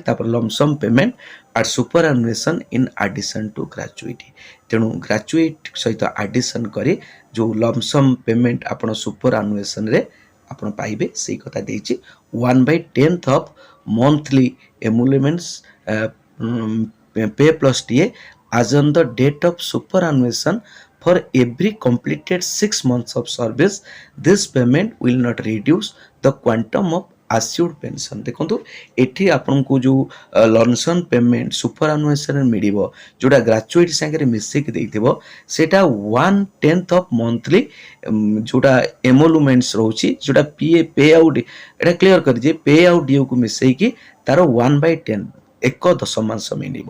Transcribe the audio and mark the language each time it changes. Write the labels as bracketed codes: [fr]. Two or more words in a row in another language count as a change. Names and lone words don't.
[en] ତାପରେ lump sum payment at superannuation in addition to gratuity. [or] ତେଣୁ ଗ୍ରାଚୁଇଟ୍ ସହିତ ଆଡିସନ କରି ଯେଉଁ [en] lump sum payment [or] ଆପଣ ସୁପର ଆନୁଏସନରେ ଆପଣ ପାଇବେ ସେଇ କଥା ଦେଇଛି। [en] 1/10th of monthly emoluments pay plus TA as on the date of superannuation for every completed 6 months of service. This payment will not reduce the quantum of assured pension। [or] ଦେଖନ୍ତୁ ଏଠି ଆପଣଙ୍କୁ ଯେଉଁ [en] lump sum payment [or] ସୁପର ଆନୁଏସନରେ ମିଳିବ ଯେଉଁଟା ଗ୍ରାଚୁଇଟ୍ ସାଙ୍ଗରେ ମିଶିକି ଦେଇଥିବ ସେଇଟା 1/10th [en] of monthly [or] ଯେଉଁଟା ଏମୋଲୁମେଣ୍ଟସ୍ ରହୁଛି ଯେଉଁଟା [en] pay out [or] ଏଇଟା କ୍ଲିୟର କରିଛି [en] pay out [or] ଡିଉକୁ ମିଶେଇକି ତାର 1/10 1/10 ମିଳିବ।